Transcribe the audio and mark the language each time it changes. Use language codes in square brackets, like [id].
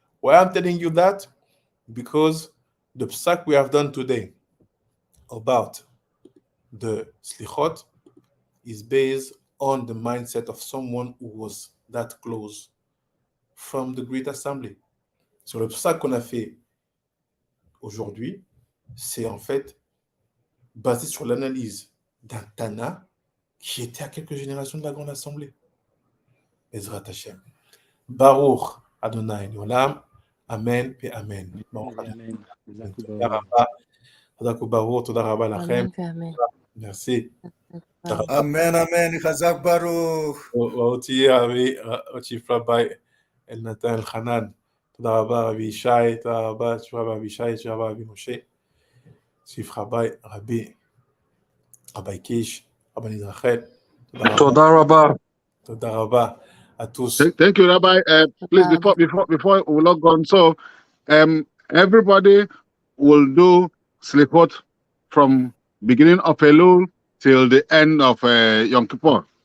[en] Why I'm telling you that? Because the psak we have done today about the Selikhot is based on the mindset of someone who was that close from the Great Assembly. [fr] So le psak qu'on a fait aujourd'hui, c'est en fait basé sur l'analyse d'un Tana qui était à quelques générations de la Grande Assemblée. [he] Ezrat Hashem. Baruch Adonai Olam. [fr] Amen et Amen. [he] Amen. Toda rabba. Toda Baruch. Toda rabba lachem. Amen. [fr] Merci. [he] Amen, amen. Chazak Baruch. אותי Chief Rabbi El Natan El Hanan. תודה רבה רבי ישי, תודה רבה Chief Rabbi אבישי, Chief Rabbi אבי משה, Chief Rabbi Rabbi Kish, רבנית רחל. תודה רבה. תודה רבה [fr] à tous. [en] Thank you, Rabbi. Please, before we log on, so everybody will do Selikhot from beginning of Elul till the end of Yom Kippur.